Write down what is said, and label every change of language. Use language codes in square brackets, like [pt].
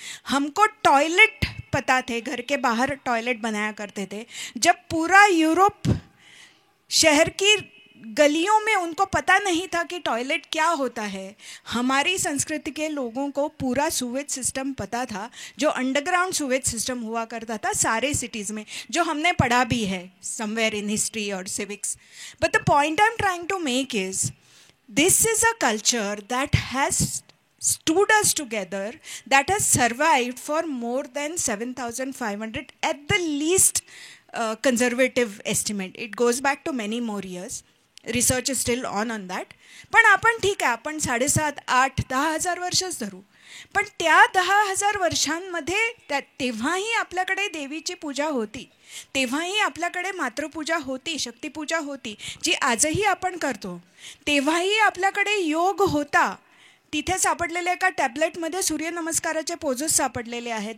[hi] हमको टॉयलेट पता थे, घर के बाहर टॉयलेट बनाया करते थे, जब पूरा यूरोप शहर की गलियों में उनको पता नहीं था कि टॉयलेट क्या होता है. हमारी संस्कृति के लोगों को पूरा सूवेज सिस्टम पता था, जो अंडरग्राउंड सूवेज सिस्टम हुआ करता था सारे सिटीज़ में, जो हमने पढ़ा भी है समवेयर इन हिस्ट्री और civics. [en] But the point I am trying to make is, this is a culture that has stood us together, that has survived for more than 7,500 at the least conservative estimate. It goes back to many more years. Research is still on that. [mr] पण आपण ठीक आहे, आपण 7,500 8,000 10,000 वर्षच धरू. पण त्या 10,000 वर्षांमध्ये तेव्हाही आपल्याकडे देवीची पूजा होती, तेव्हाही आपल्याकडे मातृपूजा होती, शक्तिपूजा होती, जी आजही आपण करतो. तेव्हाही आपल्याकडे योग होता. तिथे सापडलेल्या एका टॅबलेटमध्ये सूर्यनमस्काराचे पोजेस सापडलेले आहेत.